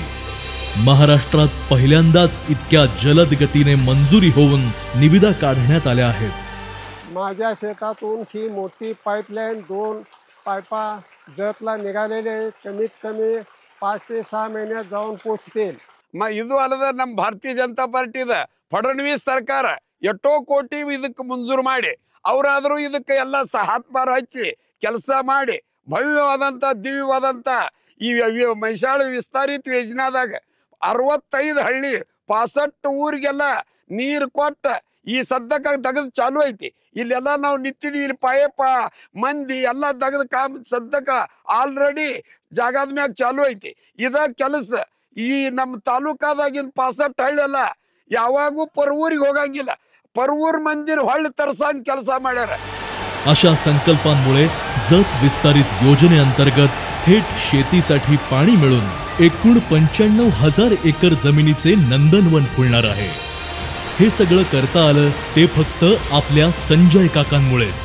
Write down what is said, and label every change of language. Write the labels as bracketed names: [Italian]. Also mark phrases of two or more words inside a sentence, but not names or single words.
[Marathi] महाराष्ट्रात पहिल्यांदाच इतक्या जलद गतीने मंजुरी होऊन निविदा काढण्यात आल्या आहेत। माझ्या शेतातून ही मोठी पाईपलाईन 2 पायपा जतला निघालेले कमीत कमी 5 ते 6 महिन्यात जाऊन पोचतील। [Kannada] ಇದು ಅಲ್ಲದ ನಮ್ಮ ಭಾರತೀಯ ಜನತಾ ಪಾರ್ಟಿದ ಫಡಣವೀಸ್ ಸರ್ಕಾರ ಎಷ್ಟೋ ಕೋಟಿ ಇದಕ್ಕೆ ಮಂಜೂರು ಮಾಡಿ ಅವರಾದರೂ ಇದಕ್ಕೆ ಎಲ್ಲ ಹಾತ್ಮಾರ ಹಚ್ಚಿ ಕೆಲಸ ಮಾಡಿ ಭವ್ಯವಾದಂತ ದಿವ್ಯವಾದಂತ ಈ ಮೈಸಾಳ ವಿಸ್ತಾರಿತ ಯೋಜನಾದಾಗ 65 ಹಳ್ಳಿ 65 ಊರಿಗೆಲ್ಲ ನೀರು ಕೊಟ್ಟ ಈ ಸದ್ಯಕ್ಕೆ ತೆಗೆದು ಚಾಲು ಐತಿ। ಇಲ್ಲೆಲ್ಲ ನಾವು ನಿಂತಿದೀವಿ, ಇಲ್ಲಿ ಪಾಯಪ್ಪ ಮಂದಿ ಎಲ್ಲ ತೆಗೆದು ಕಾಮ್ ಸದ್ಯಕ್ಕೆ ಆಲ್ರೆಡಿ ಜಾಗದ ಮ್ಯಾಗ ಚಾಲು ಐತಿ। ಇದ ಕೆಲಸ ಈ ನಮ್ಮ ತಾಲೂಕಾದಾಗಿನ 65 ಹಳ್ಳಿ ಎಲ್ಲ ಯಾವಾಗೂ ಪರವೂರಿಗೆ ಹೋಗಂಗಿಲ್ಲ, ಪರವೂರ್ ಮಂದಿರ ಹೊಳ್ಳಿ ತರ್ಸಂಗ್ ಕೆಲಸ ಮಾಡ್ಯಾರ। [Marathi] अशा संकल्पांमुळे जत विस्तारित योजनेअंतर्गत थेट शेतीसाठी पाणी मिळून एकूण 95,000 एकर जमिनीचे नंदनवन फुलणार आहे। हे सगळं करता आलं ते फक्त आपल्या संजय काकांमुळेच।